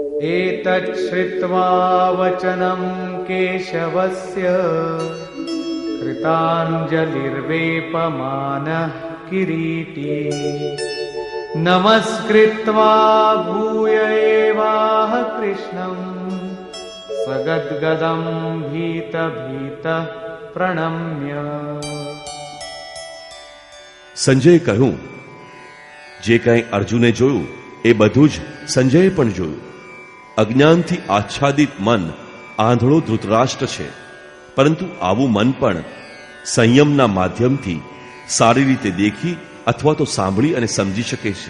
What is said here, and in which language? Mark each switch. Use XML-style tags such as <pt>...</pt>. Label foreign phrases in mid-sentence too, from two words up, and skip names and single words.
<sa>एतच्छ्रुत्वा वचनं केशवस्य कृताञ्जलिर्वेपमानः किरीटी नमस्कृत्वा भूय एवाह कृष्णं सगद्गदं भीत प्रणम्य.</sa> <gu>સંજયે કહ્યું, જે કંઈ અર્જુને જોયું એ બધું જ સંજયે પણ જોયું. અજ્ઞાનથી આચ્છાદિત મન આંધળો ધૃતરાષ્ટ્ર છે, પરંતુ આવું મન પણ સંયમના માધ્યમથી સારી રીતે દેખી અથવા તો સાંભળી અને સમજી શકે છે.</gu>